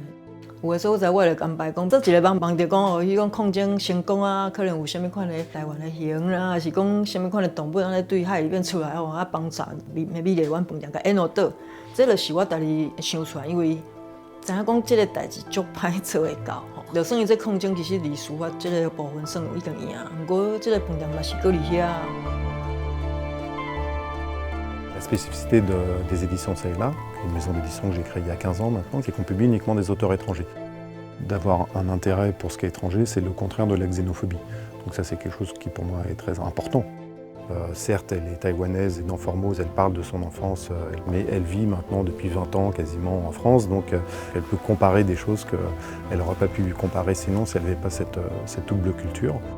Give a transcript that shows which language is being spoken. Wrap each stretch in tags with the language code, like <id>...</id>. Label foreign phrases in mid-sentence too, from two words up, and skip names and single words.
<nan>有的所在我就安排讲做一个望着讲伊讲抗争成功可能有啥物款的台湾的熊啦，还是讲啥物款的动物安尼对海里面出来帮助美丽湾饭店甲淹落倒。这就是我家己想出来，因为知影讲即个代志足歹做会到就算伊这抗争其实离司法即个部分算已经赢，不过即个饭店嘛是搁伫遐。</nan> <fr>La spécificité des éditions Sayla, une maison d'édition que j'ai créée il y a 15 ans maintenant, c'est qu'on publie uniquement des auteurs étrangers. D'avoir un intérêt pour ce qui est étranger, c'est le contraire de la xénophobie. Donc ça c'est quelque chose qui pour moi est très important. Certes, elle est taïwanaise et dans Formose, elle parle de son enfance, mais elle vit maintenant depuis 20 ans quasiment en France, donc elle peut comparer des choses qu'elle n'aurait pas pu comparer sinon si elle n'avait pas cette double culture.</fr>